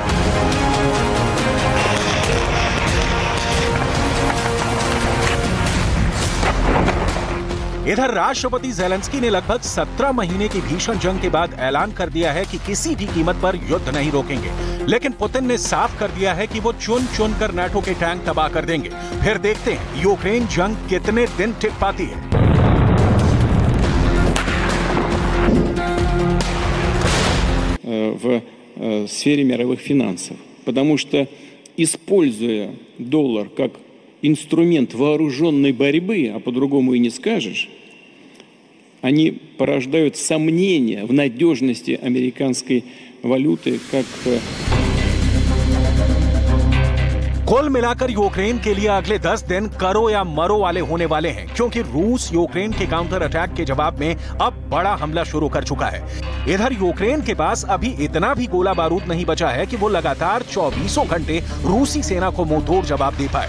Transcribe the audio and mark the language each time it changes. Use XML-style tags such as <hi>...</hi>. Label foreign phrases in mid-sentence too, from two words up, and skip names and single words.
<hi>इधर राष्ट्रपति ज़ेलेंस्की ने लगभग 17 महीने की भीषण जंग के बाद ऐलान कर दिया है कि किसी भी कीमत पर युद्ध नहीं रोकेंगे, लेकिन पुतिन ने साफ कर दिया है कि वो चुन चुन कर नाटो के टैंक तबाह कर देंगे। फिर देखते हैं यूक्रेन जंग कितने दिन टिक पाती है।</hi> <ru>В сфере мировых финансов, потому что, используя доллар как инструмент вооруженной борьбы, а по-другому и не скажешь, они порождают сомнения в надежности американской валюты как...</ru> <hi>कुल मिलाकर यूक्रेन के लिए अगले 10 दिन करो या मरो वाले होने वाले हैं, क्योंकि रूस यूक्रेन के काउंटर अटैक के जवाब में अब बड़ा हमला शुरू कर चुका है। इधर यूक्रेन के पास अभी इतना भी गोला बारूद नहीं बचा है कि वो लगातार 24 घंटे रूसी सेना को मुंहतोड़ जवाब दे पाए।</hi>